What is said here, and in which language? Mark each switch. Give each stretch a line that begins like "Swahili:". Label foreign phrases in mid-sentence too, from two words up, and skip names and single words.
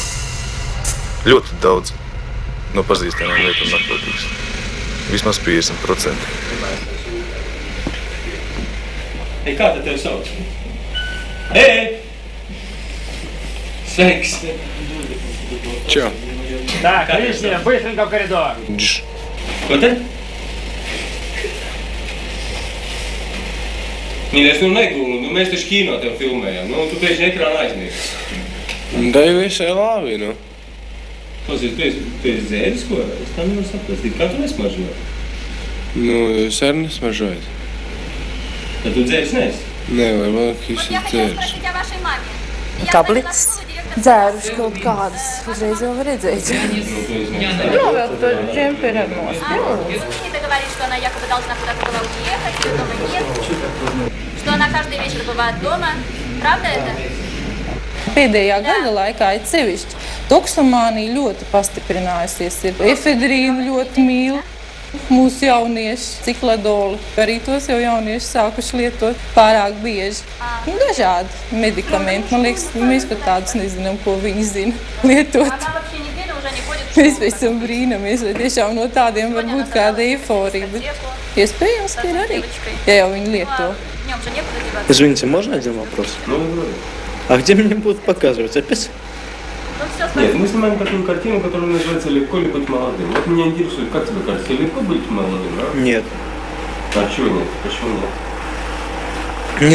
Latvian: Ļoti daudz no pazīstamiem lietu narkotikas. Vismaz 50%. Ei, kā te tevi sauc? Ei! Sveiks! Čau!
Russian: Так, лишнее, быстренько в коридор.
Latvian: Ko te? Mīļais, nu negūli, mēs taču kino tev filmējam, tu pēkšņi ekrāna aiznieks. Da jau visai labi, nu. Klausies, tu esi dzēris, ko? Es tā nevaru saprastīt. Kā tu nesmaržo? Nu, es arī nesmaržoju. Tad tu dzēris neesi? Nē, varbūt es esmu dzēris. Tablets. Dzēruši kaut kādas, uzreiz jau var redzēt. Novēl to džemperi ar nost.
Russian: Ты говоришь, что она якобы должна куда-то была уехать, ее дома нет, что она каждый вечер бывает дома. Правда это?
Latvian: Pēdējā gada laikā ir sevišķi. Toksomānija ļoti pastiprinājusies. Efedrīnu ļoti mīl. Mūsu jaunieši, cikladoli, arī tos jau jaunieši sākuši lietot pārāk bieži. Dažādi medikamenti, man liekas, mēs pat tādus nezinām, ko viņi zina lietot. Mēs pēc tam brīnamies, vai tiešām no tādiem var būt kāda eiforija, bet iespējams, ka ir arī, ja jau viņi lieto.
Russian: Извините, можно один вопрос? А где мне будут показывать? Опять? Нет, мы снимаем такую картину, которая называется «Легко ли быть молодым». Вот меня интересует, как тебе кажется, легко быть молодым, а? Нет. А чего нет? Почему нет?